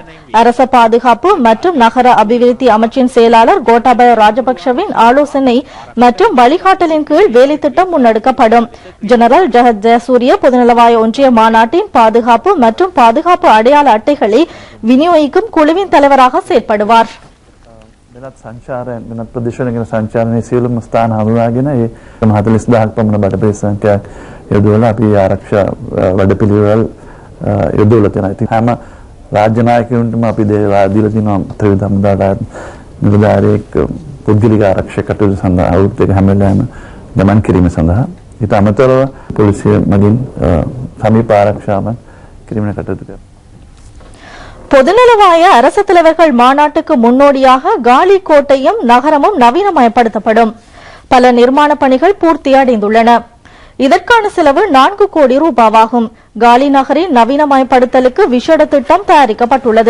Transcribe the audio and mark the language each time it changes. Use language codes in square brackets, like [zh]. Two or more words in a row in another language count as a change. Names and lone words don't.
[ta] அரச பாதுகாப்பு மற்றும் நகர அபிவிருத்தி அமைச்சின் செயலாளர் கோட்டாபய ராஜபக்சவின் ஆலோசனை மற்றும் வழிகாட்டலின் கீழ் வேலை திட்டம் முன்னெடுக்கப்படும். ஜெனரல் ஜெகத் ஜெயசூரிய பொதுநலவாய ஒன்றிய மாநாட்டின் பாதுகாப்பு மற்றும் பாதுகாப்பு அடையாள அட்டைகளை விநியோகிக்கும் குழுவின் தலைவராக செயற்படுவார். [si] වෙනත් ප්‍රදේශවල ගැන සංචාරණයේ සියලුම ස්ථාන හඳුනාගෙන ඒ 40,000ක් පමණ බඩපේ සංඛ්‍යාවක් යොදවලා අපි ආරක්ෂා වැඩපිළිවෙළ යොදවලා තියෙනවා. ඉතින් හැම රාජ්‍ය නායකයන්ටම අපි දීලා තියෙනවා ත්‍රිවිධ හමුදාවට නිලධාරියෙක් පුද්ගලික ආරක්ෂක කටයුතු සඳහා අවුරුද්දක හැම වෙලාවෙම ගමන් කිරීම සඳහා ඊට අමතරව පොලිසිය මගින් සමීප ආරක්ෂාවන් කිරීමේ කටයුතු කරනවා. [ta] பொதுநலவாய அரசு தலைவர்கள் மாநாட்டுக்கு முன்னோடியாக காலி கோட்டையும் நகரமும் நவீனமயப்படுத்தப்படும். பல நிர்மாண பணிகள் பூர்த்தியடைந்துள்ளன. இதற்கான செலவு 4 கோடி ரூபாவாகும். காலி நகரின் நவீனமயப்படுத்தலுக்கு விசேட திட்டம் தயாரிக்கப்பட்டுள்ளது.